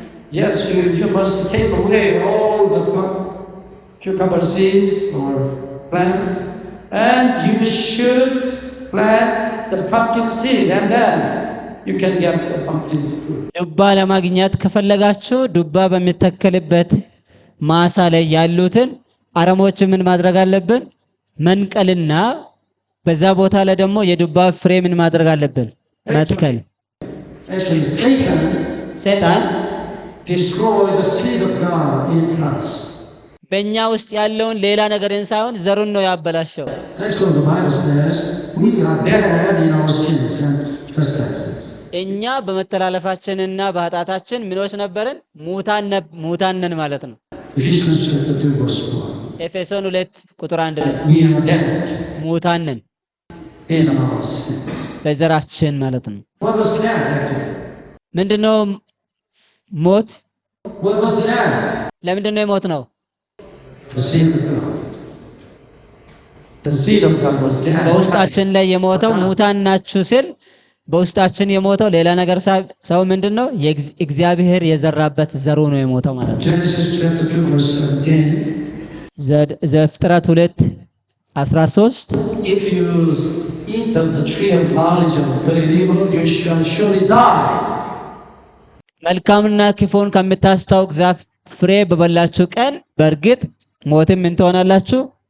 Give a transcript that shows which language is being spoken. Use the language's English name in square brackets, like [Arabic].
[English] Yes, you must take away all the cucumber seeds or plants, and you should plant the pumpkin seed, and then you can get the pumpkin fruit. [Amharic] ዱባ ለማግኘት ከፈለጋችሁ ዱባ በሚተከልበት ማሳ ላይ ያሉትን አረሞች ምን ማድረግ አለብን? መንቀልና በዛ ቦታ ላይ ደግሞ የዱባ ፍሬ ምን ማድረግ አለብን? መትከል። [English] Actually, Satan destroyed the seed of God in us. [Amharic] በእኛ ውስጥ ያለውን ሌላ ነገርን ሳይሆን ዘሩን ነው ያበላሸው። [English] Let's go to the Bible says we are dead in our sins and trespasses. [Amharic] እኛ በመተላለፋችንና በኃጢአታችን ምኖች ነበርን? ሙታን ነን ማለት ነው። [English] Ephesians chapter 2 verse 4. [Amharic] ኤፌሶን 2 ቁጥር 1 ላይ [English] We are dead [Amharic] ሙታን ነን [English] in our sins. [Amharic] በዘራችን ማለት ነው። [English] What was that actually? [Amharic] ምንድነው ሞት? [English] What was that? [Amharic] ለምንድነው የሞት ነው? [English] The seed of God. The seed of God was dead. [Amharic] በውስጣችን ላይ የሞተው ሙታን ናችሁ ሲል በውስጣችን የሞተው ሌላ ነገር ሰው ምንድነው? እግዚአብሔር የዘራበት ዘሩ ነው የሞተው ማለት ነው። [English] Genesis chapter 2 verse 17. [Amharic] ዘፍጥረት 2:13 [English] If you eat of the tree of knowledge of good and evil, you shall surely die. [Amharic] መልካምና ክፉን ከምታስታውቅ ዛፍ ፍሬ በበላችሁ ቀን በእርግጥ ሞትን ምን ትሆናላችሁ?